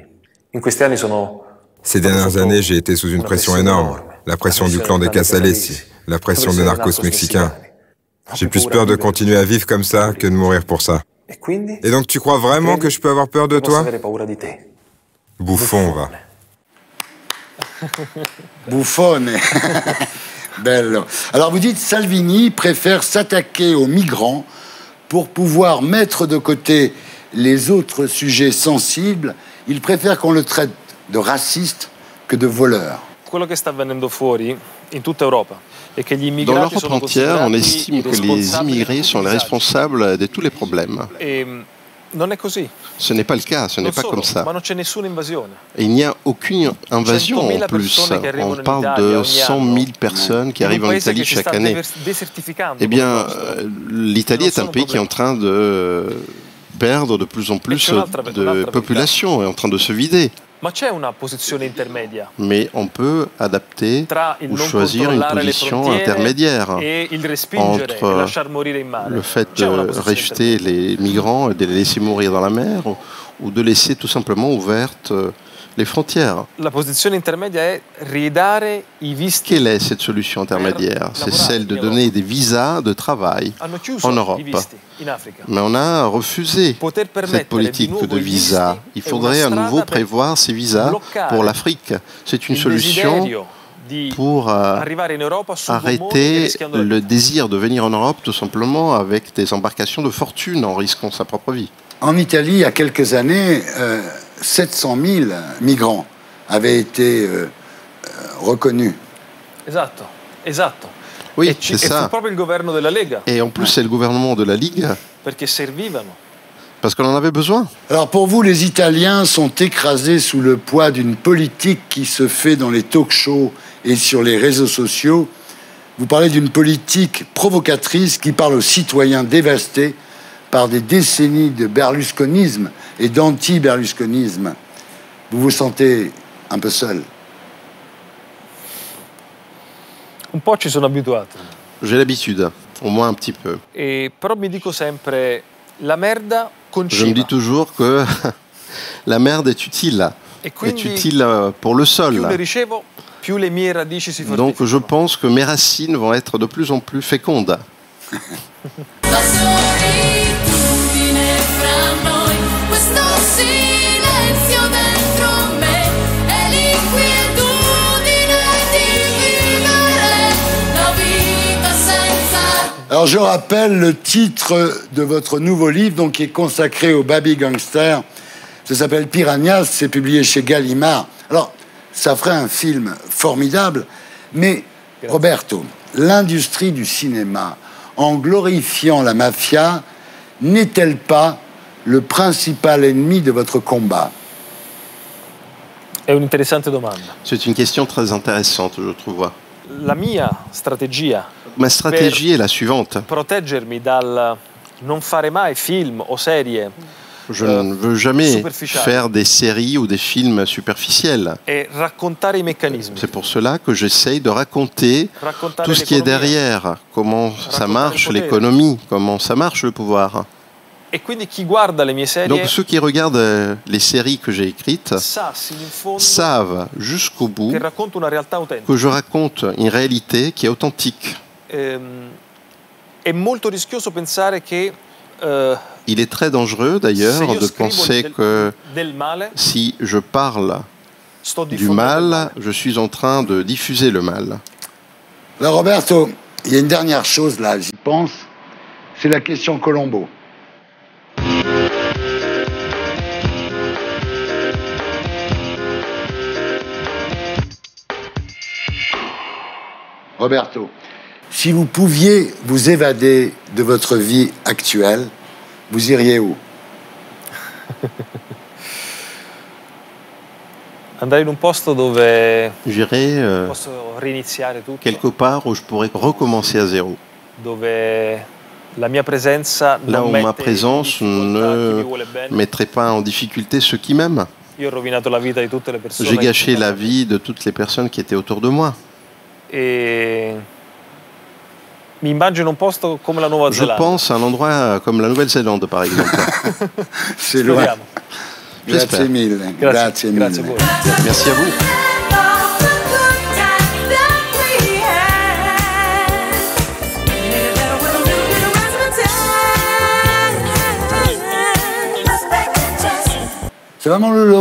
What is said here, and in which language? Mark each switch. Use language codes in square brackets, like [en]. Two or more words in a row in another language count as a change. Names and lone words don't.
[fr] Ces dernières années, j'ai été sous une pression énorme. La pression du clan des Casalesi, la pression des narcos mexicains. J'ai plus peur de continuer à vivre comme ça que de mourir pour ça. Et donc tu crois vraiment que je peux avoir peur de toi? Bouffon, va. [it] Buffone. Bello. [fr] Alors vous dites Salvini préfère s'attaquer aux migrants pour pouvoir mettre de côté les autres sujets sensibles. Il préfère qu'on le traite de raciste que de voleur. [it] Quello che sta avvenendo fuori in tutta Europa è che gli [fr] Dans [it] immigrati [fr] l'Europe [it] sono [fr] entière, on [it] considerati [fr] estime que les [it] responsabili [fr] immigrés sont les responsables de tous les problèmes. [it] e non è così. [fr] Ce n'est pas le cas, ce n'est [it] Non [fr] pas [it] solo, [fr] comme ça. [it] ma non c'è nessuna invasione. [fr] Et il n'y a aucune invasion en [it] 100.000 [fr] plus. [it] persone che arrivano [fr] On [it] in [fr] parle [it] Italia [fr] de [it] ogni [fr] 100 [it] anno. [fr] 000 personnes qui [it] In un [fr] arrivent en [it] paese [fr] Italie [it] che si [fr] chaque [it] sta [fr] année. [it] desertificando. [fr] Eh bien, l'Italie est un pays qui est en train de perdre de plus en plus de population, est en train de se vider. [it] Ma c'è una posizione intermedia [fr] Mais on peut adapter [it] tra il [fr] ou [it] non [fr] choisir une [it] controllare le [fr] position [it] frontiere [fr] intermédiaire [it] e il respingere e [fr] entre [it] lasciar morire in mare. [fr] le fait [it] C'è una [fr] de [it] posizione [fr] rejeter les migrants et de les laisser mourir dans la mer ou de laisser tout simplement ouvertes les frontières. [it] La posizione intermedia è ridare i visti. [fr] Quelle est cette solution intermédiaire? C'est celle de donner des visas de travail [it] Hanno chiuso [fr] en Europe. [it] i visti in Africa. [fr] Mais on a refusé cette politique de visa. Il faudrait à nouveau prévoir ces visas pour l'Afrique. C'est une solution pour arrêter le désir de venir en Europe tout simplement avec des embarcations de fortune en risquant sa propre vie. En Italie, il y a quelques années, 700 000 migrants avaient été reconnus. [it] Esatto, esatto. [fr] Oui, [it] e [fr] c'est [it] fu [fr] ça. [it] proprio il governo della Lega. [fr] Et en plus, c'est le gouvernement de la Ligue, [it] Perché servivano. [fr] parce qu'on en avait besoin. Alors pour vous, les Italiens sont écrasés sous le poids d'une politique qui se fait dans les talk-shows et sur les réseaux sociaux. Vous parlez d'une politique provocatrice qui parle aux citoyens dévastés par des décennies de berlusconisme et d'anti-berlusconisme. Vous vous sentez un peu seul? [it] Un po' ci sono abituato. [fr] J'ai l'habitude, au moins un petit peu. [it] Però mi dico sempre, la merda [fr] Je me [it] conciva. [fr] dis toujours que la merde est utile. [it] E quindi [fr] Est utile pour le [it] più [fr] sol. [it] le ricevo, più le mie radici si fortificano. [fr] Donc je pense que mes racines vont être de plus en plus fécondes. [it] La solitudine fra noi, questo silenzio dentro me, è l'inquietudine di vivere la vita senza. [fr] Alors je rappelle le titre de votre nouveau livre, donc qui est consacré au [en] baby gangster. [fr] Ça s'appelle Piranhas, c'est publié chez Gallimard. Alors, ça ferait un film formidable, mais Roberto, l'industrie du cinéma, en glorifiant la mafia, n'est-elle pas le principal ennemi de votre combat? C'est une question très intéressante, je trouve. [it] La mia strategia [fr] Ma stratégie est la suivante. [it] proteggermi dal non fare mai film o serie [fr] Je ne veux jamais faire des séries ou des films superficiels. [it] e raccontare i meccanismi. [fr] C'est pour cela que j'essaye de raconter tout ce qui est derrière, comment ça marche l'économie, comment ça marche le pouvoir. [it] E quindi chi guarda le mie serie [fr] Donc ceux qui regardent les séries que j'ai écrites [it] sa sino in fondo [fr] savent jusqu'au bout [it] che racconto una realtà autentica. [fr] que je raconte une réalité qui est authentique. [it] È molto rischioso pensare che [fr] Il est très dangereux d'ailleurs de penser que [it] del male [fr] si je parle du mal, je suis en train de diffuser le mal. Alors Roberto, il y a une dernière chose là, j'y pense, c'est la question Colombo. Roberto, si vous pouviez vous évader de votre vie actuelle, vous iriez où? [it] andare in un posto dove [fr] J'irai [it] posso riniziare tutto, [fr] quelque part où je pourrais recommencer à zéro. [it] dove la mia presenza [fr] Là [it] non [fr] où ma [it] mette [fr] présence [it] in difficoltà chi [fr] ne [it] mi vuole bene. [fr] mettrait pas en difficulté ceux qui m'aiment. [it] Io ho rovinato la vita di tutte le persone [fr] J'ai [it] che [fr] gâché [it] mi [fr] la [it] amano. [fr] vie de toutes les personnes qui étaient autour de moi. [it] E mi immagino un posto come la Nuova [fr] Je [it] Zelanda. [fr] pense à un endroit comme la Nouvelle-Zélande, par exemple. C'est loin. [it] Speriamo. Grazie mille. Grazie mille. Grazie a voi. [fr] Merci à vous. C'est vraiment Lolo.